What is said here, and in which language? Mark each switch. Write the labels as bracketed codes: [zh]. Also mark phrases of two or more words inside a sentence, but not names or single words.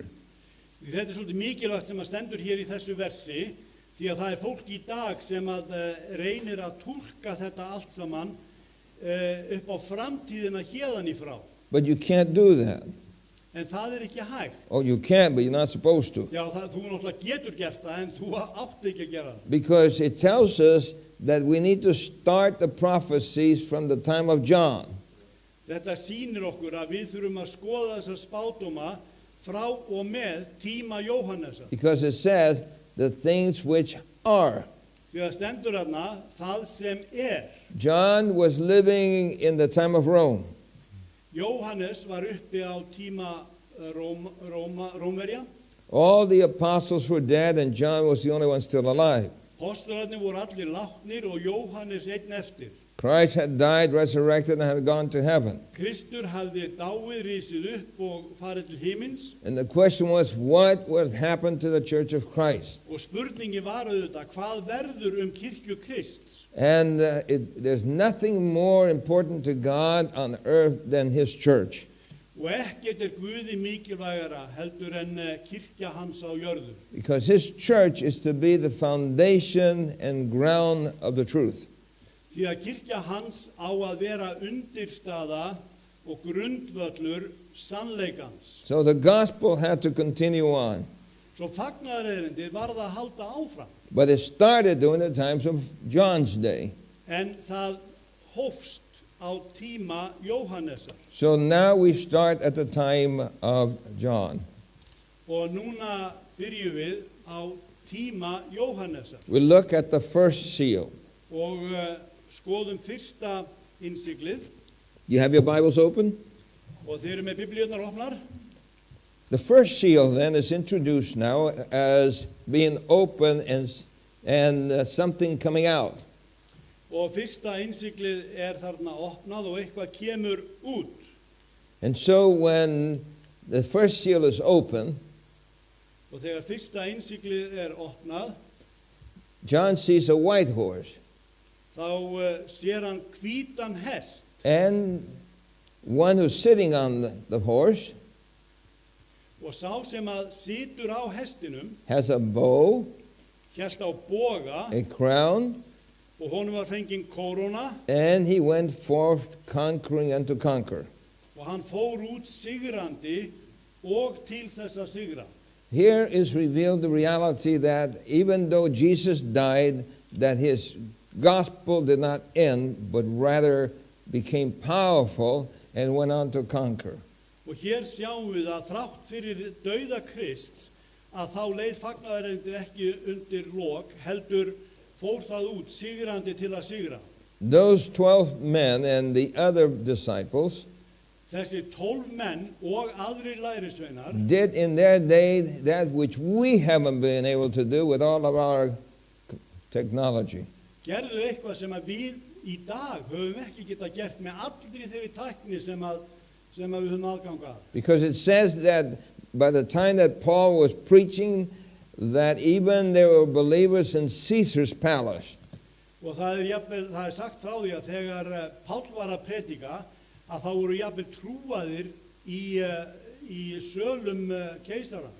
[is] Því þetta svolítið mikilvægt sem stendur hér í þessu versi, því að það fólk í dag sem reynir að túlka þetta allt saman upp á framtíðina héðan í frá. [en] But you can't do that. [is] En það ekki hægt. [en] Oh, you can, but you're not supposed to. [is] Já, þú náttúrulega getur gert það, en þú átt ekki að gera það. [en] Because it tells us that we need to start the prophecies from the time of John. [is] Þetta sýnir okkur að við þurfum að skoða þessa spádóma frá og með tíma Jóhannesar. [en] Because it says the things which are. [is] Því að stendur þarna það sem [en] John was living in the time of Rome. [is] Jóhannes var uppi á tíma Rómverja. [en] All the apostles were dead and John was the only one still alive. [is] Postularnir voru allir látnir og Jóhannes einn eftir. [en] Christ had died, resurrected, and had gone to heaven. [is] Kristur hafði dáið, risið upp og farið til himins. [en] And the question was, what would happen to the Church of Christ? [is] Og spurningi var auðvitað, hvað verður kirkju Krists? [en] And there's nothing more important to God on earth than His church. [is] Og ekkert Guði mikilvægara heldur en kirkja hans á jörðu. [en] Because His church is to be the foundation and ground of the truth. [is] Því að kirkja hans á að vera undirstaða og grundvöllur sannleikans. [en] So the gospel had to continue on. [is] Svo fagnaðarerindið varð að halda áfram. [en] But it started during the times of John's day. [is] En það hófst á tíma Jóhannesar. [en] So now we start at the time of John. [is] Og núna byrjum við á tíma Jóhannesar. [en] We look at the first seal. [is] Og skoðum fyrsta innsiglið. [en] You have your Bibles open? [is] Og þeir eru með biblíurnar opnar. [en] The first seal then is introduced now as being open and something coming out. [is] Og fyrsta innsiglið þarna opnað og eitthvað kemur út. [en] And so when the first seal is open, [is] og þegar fyrsta innsiglið opnað, [en] John sees a white horse. [is] Þá sér hann hvítan hest. [en] And one who's sitting on the horse [is] Og sá sem situr á hestinum [en] has a bow, [is] hélt á boga [en] a crown, [is] og honum var fengin kóróna [en] and he went forth conquering and to conquer. [is] og hann fór út sigrandi og til þess að sigra. [en] Here is revealed the reality that even though Jesus died, that his gospel did not end, but rather became powerful and went on to conquer. [is] Og hér sjáum við að þrátt fyrir dauða Krists að þá leið fagnaðarindir ekki undir lok, heldur fór það út sigrandi til að sigra. [en] Those 12 men and the other disciples [is] Þessi 12 menn og aðrir lærisveinar [en] did in their day that which we haven't been able to do with all of our technology. [is] gerðu eitthvað sem að við í dag höfum ekki geta gert með allri þeirri tækni sem við höfum aðgang að. [en] Because it says that by the time that Paul was preaching, that even there were believers in Caesar's palace. [is] Og það sagt frá því að þegar Páll var að predika, að þá voru jafnvel trúaðir í sölum keisarans.